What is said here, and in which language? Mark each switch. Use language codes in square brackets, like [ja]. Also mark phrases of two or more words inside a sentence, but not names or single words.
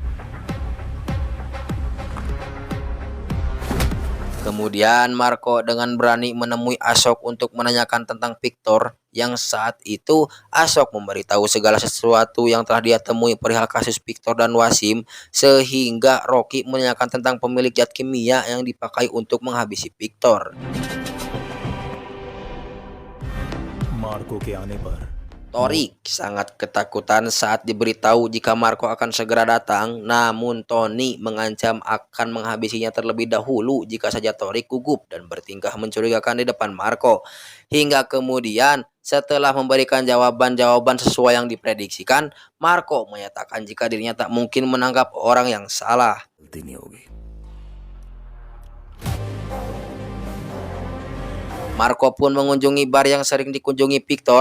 [id] Kemudian Marco dengan berani menemui Ashok untuk menanyakan tentang Victor, yang saat itu Ashok memberitahu segala sesuatu yang telah dia temui perihal kasus Victor dan Wasim, sehingga Rocky menanyakan tentang pemilik zat kimia yang dipakai untuk menghabisi Victor. [hi] मार्को के आने पर [id] Torik sangat ketakutan saat diberitahu jika Marco akan segera datang, namun Tony mengancam akan menghabisinya terlebih dahulu jika saja Torik gugup dan bertingkah mencurigakan di depan Marco. Hingga kemudian setelah memberikan jawaban-jawaban sesuai yang diprediksikan, Marco menyatakan jika dirinya tak mungkin menangkap orang yang salah. [hi] गलती नहीं होगी [id] Marco pun mengunjungi bar yang sering dikunjungi Victor.